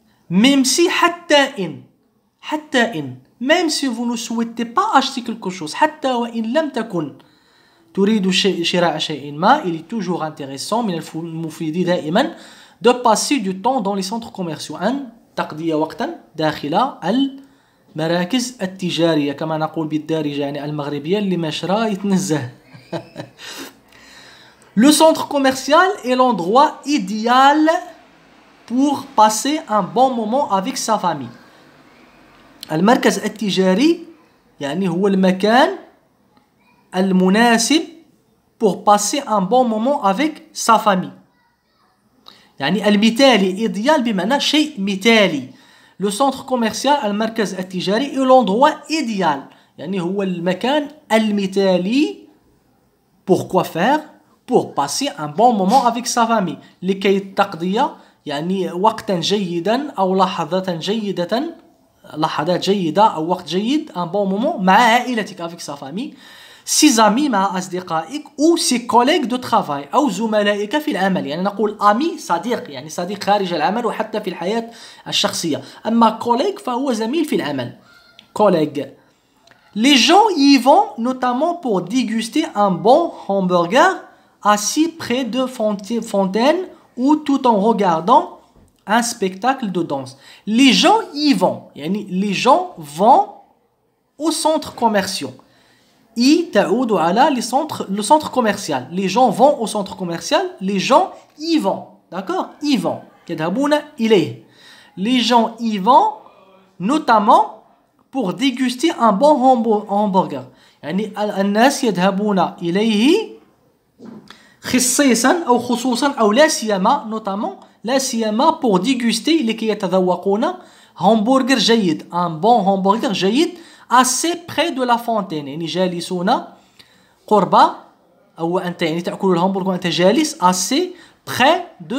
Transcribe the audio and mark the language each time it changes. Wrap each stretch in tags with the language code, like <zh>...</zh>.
<fr>Même si</fr> <ar>حتى إن,</ar> <fr>même si vous ne souhaitez pas acheter quelque chose,</fr> <ar>حتى وإن لم تكن تريد شراء شيء ما,</ar> <fr>il est toujours intéressant</fr> <ar>من المفيد دائما</ar> <fr>de passer du temps dans les centres commerciaux.</fr> <ar>أن تقضي وقتا داخل المراكز التجارية كما نقول بالدارجة يعني المغربية اللي مشرا يتنزه.</ar> <fr>Le centre commercial est l'endroit idéal pour passer un bon moment avec sa famille.</fr> <ar>المركز التجاري يعني هو المكان المناسب</ar> <fr>pour passer un bon moment avec sa famille.</fr> <ar>يعني المثالي idéal بمعنى شيء مثالي.</ar> <fr>Le centre commercial</fr> <ar>المركز التجاري</ar> <fr>est l'endroit idéal</fr> <ar>يعني هو المكان المثالي</ar> <fr>pour quoi faire? Pour passer un bon moment avec sa famille.</fr> <ar>لكي تقضي يعني وقتا جيدا أو لحظات جيدة أو وقت جيد</ar> <fr>un bon moment</fr> <ar>مع عائلتك</ar> <fr>avec sa famille. Ses amis</fr> <ar>مع أصدقائك</ar> <fr>ou ses collègues de travail</fr> <ar>أو زملائك في العمل. يعني نقول ami صديق يعني صديق خارج العمل وحتى في الحياة الشخصية. أما collègue فهو زميل في العمل.</ar> <fr>Collègue. Les gens y vont notamment pour déguster un bon hamburger assis près de fontaines ou tout en regardant un spectacle de danse. Les gens y vont. يعني les gens vont au centre commercial.</fr> <ar>I تعود على</ar> <fr>le centre commercial. Les gens vont au centre commercial. Les gens y vont. D'accord? Y vont.</fr> <ar>يذهبون إليه.</ar> <fr>Les gens y vont notamment pour déguster un bon hamburger.</fr> <ar>يعني الناس يذهبون إليه خصيصا أو خصوصا أو لا سيما notamment لا سيما</ar> <fr>pour déguster</fr> <ar>لكي يتذوقون همبرجر جيد</ar> <fr>un bon hamburger</fr> <ar>جيد</ar> <fr>assez près de la fontaine</fr> <ar>يعني جالسون قرب أو أنت يعني تأكل الهمبرجر وأنت جالس</ar> <fr>assez près</fr>